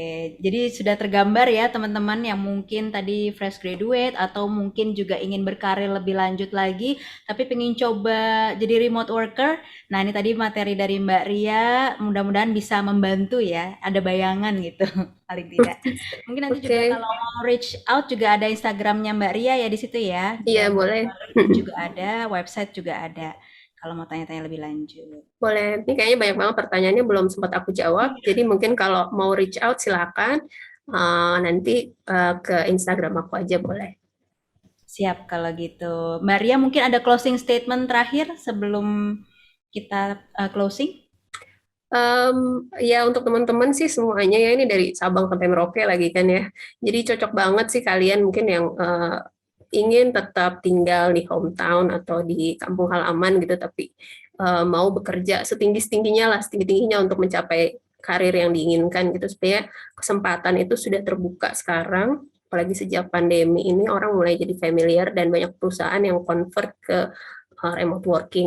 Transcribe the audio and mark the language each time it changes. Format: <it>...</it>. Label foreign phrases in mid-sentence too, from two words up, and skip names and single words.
<id>Jadi sudah tergambar ya teman-teman yang mungkin tadi</id> <en>fresh graduate</en> <id>atau mungkin juga ingin berkarir lebih lanjut lagi, tapi pengen coba jadi</id> <en>remote worker.</en> <id>Nah ini tadi materi dari Mbak Ria, mudah-mudahan bisa membantu ya, ada bayangan gitu, paling tidak. Mungkin nanti juga kalau mau</id> <en>reach out</en> <id>juga ada Instagramnya Mbak Ria ya di situ ya. Iya boleh. Juga ada, website juga ada. Kalau mau tanya-tanya lebih lanjut. Boleh, ini kayaknya banyak banget pertanyaannya belum sempat aku jawab, jadi mungkin kalau mau</id> <en>reach out</en> <id>silakan nanti ke Instagram aku aja boleh. Siap kalau gitu. Mbak Ria mungkin ada</id> <en>closing statement</en> <id>terakhir sebelum kita closing? Ya untuk teman-teman sih semuanya ya, ini dari Sabang sampai Merauke lagi kan ya, jadi cocok banget sih kalian mungkin yang ingin tetap tinggal di hometown atau di kampung halaman gitu, tapi mau bekerja setinggi-tingginya untuk mencapai karir yang diinginkan gitu, supaya kesempatan itu sudah terbuka sekarang, apalagi sejak pandemi ini orang mulai jadi familiar dan banyak perusahaan yang convert ke</id> <en>remote working.</en>